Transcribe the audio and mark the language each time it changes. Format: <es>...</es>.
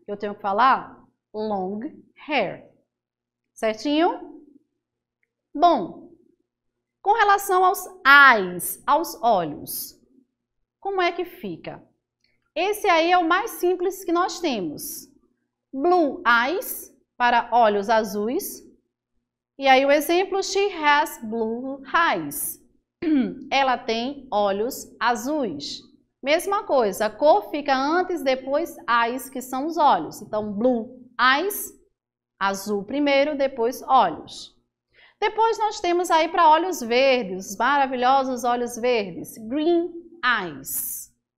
<pt>Eu tenho que falar long hair. Certinho? Bom, com relação aos eyes, aos olhos, como é que fica? Esse aí é o mais simples que nós temos. Blue eyes, para olhos azuis. E aí o exemplo,</pt> <en>she has blue eyes.</en> <pt>Ela tem olhos azuis. Mesma coisa, a cor fica antes, depois eyes, que são os olhos. Então, blue eyes, azul primeiro, depois olhos. Depois nós temos aí para olhos verdes, os maravilhosos olhos verdes, green eyes.</pt>